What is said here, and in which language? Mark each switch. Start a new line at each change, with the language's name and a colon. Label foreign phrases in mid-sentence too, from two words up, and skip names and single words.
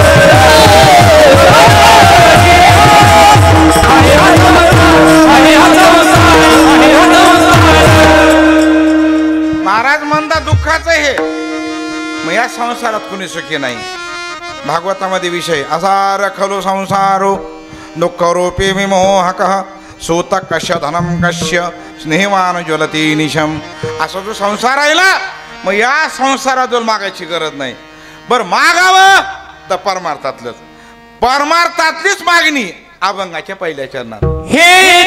Marathi: महाराज म्हणता दुःखाचं हे. मग या संसारात कुणी सुखी नाही.
Sanskrit: भागवतामध्ये विषय असार खलु संसारो दुःख रूपी विमोहक सूत कश्य धनम कश्य स्नेहवान ज्वलती निशम.
Marathi: असा जो संसार आहे ना मग या संसारातून मागायची गरज नाही. बरं मागावं तर परमार्थातलंच. परमार्थातलीच मागणी अभंगाच्या पहिल्या चरणात.